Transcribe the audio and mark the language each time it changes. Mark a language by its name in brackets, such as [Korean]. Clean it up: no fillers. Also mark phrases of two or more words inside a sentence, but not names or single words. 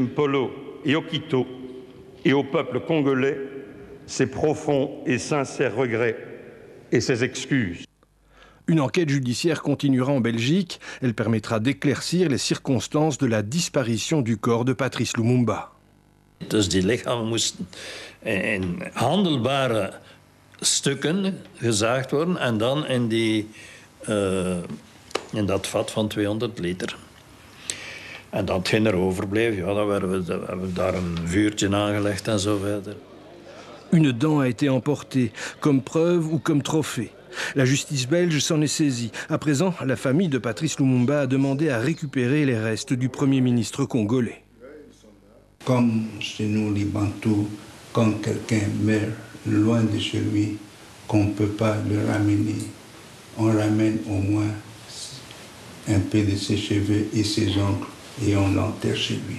[French] Mpolo et Okito et au peuple congolais ses profonds et sincères regrets et ses excuses. Une enquête judiciaire continuera en Belgique. Elle permettra d'éclaircir les circonstances de la disparition du corps de Patrice Lumumba. [Dutch] Dus die lichamen moesten in handelbare stukken gezaagd worden en dan in dat vat van 200 liter. En dat hetgeen er overbleef, ja, dan hebben we daar een vuurtje aangelegd en zo verder. [French] Une dent a été emportée, comme preuve ou comme trophée. La justice belge s'en est saisie. À présent, la famille de Patrice Lumumba a demandé à récupérer les restes du Premier ministre congolais. Comme chez nous, les Bantous, quand quelqu'un meurt loin de chez lui, qu'on ne peut pas le ramener, on ramène au moins un peu de ses cheveux et ses ongles et on l'enterre chez lui.